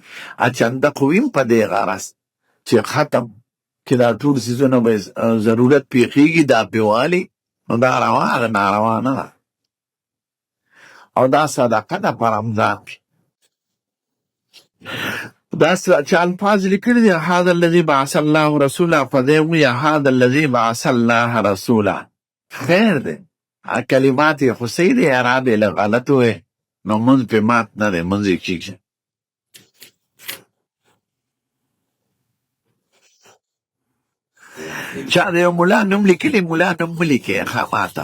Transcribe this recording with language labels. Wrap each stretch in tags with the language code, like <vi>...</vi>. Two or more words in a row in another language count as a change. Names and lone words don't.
<ps>چنده خو ویم په دې غرض چې ختم کې دا ټول څیزونه به ضرورت پېښېږي، دا پې والي، نو دا روا ده، ناروا نه ده. او دا صدقه ده په رمضان کې. دا چې الفاظ لیکلي دي،</ps> <ar>هذا الذي بعث الله رسولا،</ar> <ps>په دې وایي</ps> <ar>هذا الذي بعث الله رسولا،</ar> <ps>خیر دی. کلمات یې خو صحیح دی، اعراب یې لږ غلط وی، نو منځ پې مات نه دی، منځ یې کېږي. چا د یو ملا نوم لیکلي، ملا نوم مه لیکئ ښه ماته.</ps>